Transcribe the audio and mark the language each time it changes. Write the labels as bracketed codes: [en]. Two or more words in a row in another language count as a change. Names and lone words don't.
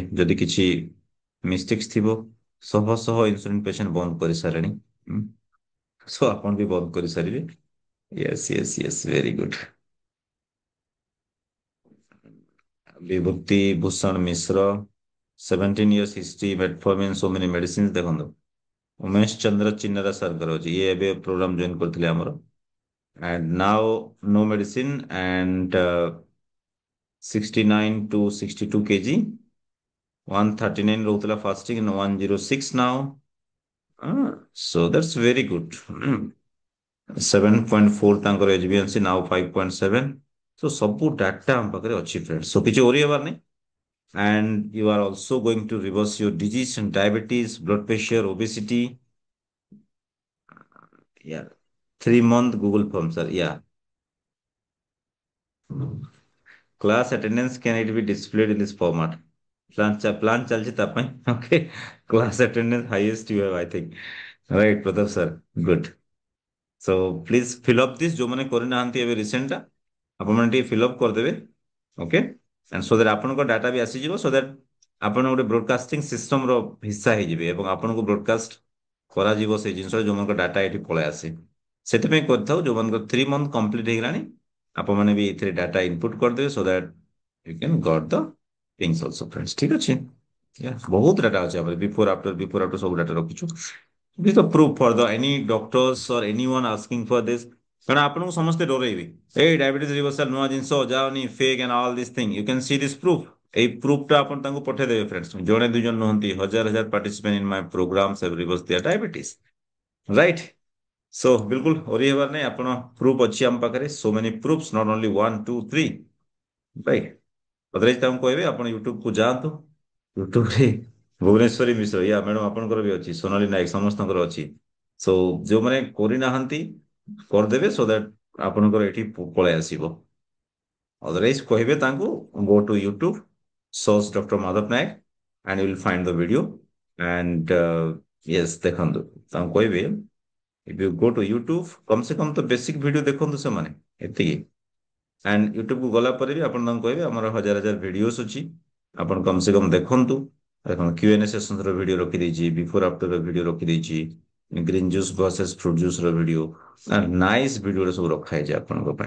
[or] ଯଦି କିଛି ମିଷ୍ଟେକ୍ସ ଥିବ, ଶହ ଶହ [en] insulin patient [or] ବନ୍ଦ କରିସାରିଲେଣି, ସୋ ଆପଣ ବି ବନ୍ଦ କରିସାରିବେ। [en] yes yes yes, very good. ବିଭୂତି ଭୂଷଣ ମିଶ୍ର, 17 years history, metformin, so many medicines ଦେଖନ୍ତୁ। [or] ଉମେଶ ଚନ୍ଦ୍ର ଚିନ୍ନାରା ସାର୍ଙ୍କର ଅଛି, ଇଏ ଏବେ [en] program join [or] କରିଥିଲେ ଆମର। [en] and now no medicine and 69 to 62 kg, 139 ରହୁଥିଲା fasting and 106 now। So that's very good। 7.4 ତାଙ୍କର HbA1c, now 5.7। [or] so ସବୁ ଡାଟା ଆମ ପାଖରେ ଅଛି ଫ୍ରେଣ୍ଡ, so କିଛି worry ହେବାର ନାହିଁ। [en] and you are also going to reverse your disease and diabetes, blood pressure, obesity। yeah, 3 month Google form sir, yeah। class attendance can it be displayed in this format? [or] plan ଚାଲିଛି ତା ପାଇଁ। [en] okay, class attendance highest you have I think, right Pratap sir? good। so please fill up this, [or] ଯୋଉମାନେ କରିନାହାନ୍ତି ଏବେ ରିସେଣ୍ଟଟା ଆପଣମାନେ ଟିକେ [en] fill up [or] କରିଦେବେ। ଓକେ, [en] and so that [or] ଆପଣଙ୍କ ଡାଟା ବି ଆସିଯିବ, [en] so that [or] ଆପଣ ଗୋଟେ [en] broadcasting system [or] ହିସ୍ସା ହେଇଯିବେ ଏବଂ ଆପଣଙ୍କୁ ବ୍ରଡକାଷ୍ଟ କରାଯିବ ସେଇ ଜିନିଷ ଯୋଉମାନଙ୍କ ଡାଟା ଏଠି ପଳେଇ ଆସେ। ସେଥିପାଇଁ କରିଥାଉ ଯୋଉମାନଙ୍କର 3 month କମ୍ପ୍ଲିଟ ହେଇଗଲାଣି ଆପଣମାନେ ବି ଏଥିରେ [en] data input [or] କରିଦେବେ, [en] so that you can got the things also friends, [or] ଠିକ ଅଛି? Yeah, ବହୁତ ଡାଟା ଅଛି ଆମର [en] before after [or] ସବୁ ଡାଟା ରଖିଛୁ। [en] This is a proof for the any doctors or anyone asking for this, [or] କାରଣ ଆପଣଙ୍କୁ ସମସ୍ତେ ଡରେଇବେ ଏଇ [en] diabetes reversal [or] ନୂଆ ଜିନିଷ ଯାଅନି [en] fake and all this thing you can see this proof. [or] ଏଇ ପ୍ରୁଫଟା ଆପଣ ତାଙ୍କୁ ପଠେଇଦେବେ ଫ୍ରେଣ୍ଡସ୍। ଜଣେ ଦୁଇ ଜଣ ନୁହନ୍ତି, ହଜାର ହଜାର [en] participant in my programs have reverse their diabetes. [or] ରାଇଟ୍। ସୋ ବିଲକୁଲ ଓରି ହେବାର ନାହିଁ, ଆପଣ ପ୍ରୁଫ୍ ଅଛି ଆମ ପାଖରେ, [en] so many proofs, not only 1 2 3. [or] ରାଇଟ୍। ଅଦରୱାଇଜ ତାଙ୍କୁ କହିବେ ଆପଣ ୟୁଟ୍ୟୁବକୁ ଯାଆନ୍ତୁ। ୟୁଟ୍ୟୁବରେ ଭୁବନେଶ୍ୱରୀ ମିଶ୍ର, ୟା ମ୍ୟାଡ଼ାମ ଆପଣଙ୍କର ବି ଅଛି, ସୋନାଲି ନାୟକ, ସମସ୍ତଙ୍କର ଅଛି। ସୋ ଯୋଉମାନେ କରିନାହାନ୍ତି କରିଦେବେ, [en] so that [or] ଆପଣଙ୍କର ଏଠି ପଳେଇ ଆସିବ। [en] ଅଦରୱାଇଜ [or] କହିବେ ତାଙ୍କୁ [en] go to YouTube, search Dr. Madhav Naik and you will find the video and yes [or] ଦେଖନ୍ତୁ ତାଙ୍କୁ କହିବେ [en] if you go to YouTube [hi] कम से कम [or] ତ [en] basic video [or] ଦେଖନ୍ତୁ ସେମାନେ, ଏତିକି। ଆଣ୍ଡ ୟୁଟ୍ୟୁବକୁ ଗଲା ପରେ ବି ଆପଣ ତାଙ୍କୁ କହିବେ ଆମର ହଜାର ହଜାର ଭିଡିଓସ୍ ଅଛି, ଆପଣ [hi] कम से कम [or] ଦେଖନ୍ତୁ। ଦେଖନ୍ତୁ Q&A ସେସନର ଭିଡିଓ ରଖିଦେଇଛି, [en] before after video [or] ରଖିଦେଇଛି, [en] green juice versus fruit juice [or] ର ଭିଡିଓ, [en] nice video [or] ସବୁ ରଖା ହେଇଛି ଆପଣଙ୍କ ପାଇଁ।